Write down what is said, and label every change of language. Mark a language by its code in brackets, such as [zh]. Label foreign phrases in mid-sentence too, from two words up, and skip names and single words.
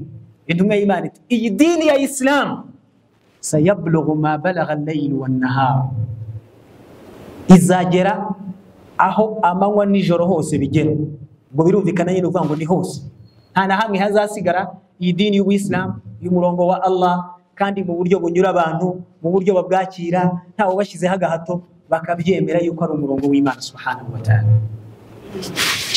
[rw] Intumwa y'Imana iti iyi dini ya Islam [ar] سيبلغ ما بلغ الليل والنهار, [rw] izagera aho amanywa n'ijoro hose bigera. Ngo birumvikana nyine uvuga ngo ni hose, nta na hamwe hazasigara iyi dini y'Ubuislamu y'umurongo wa Allah, kandi mu buryo bunyura abantu, mu buryo babwakira, ntawe bashyizeho agahato, bakabyemera yuko ari umurongo w'Imana [ar] سبحانه وتعالى.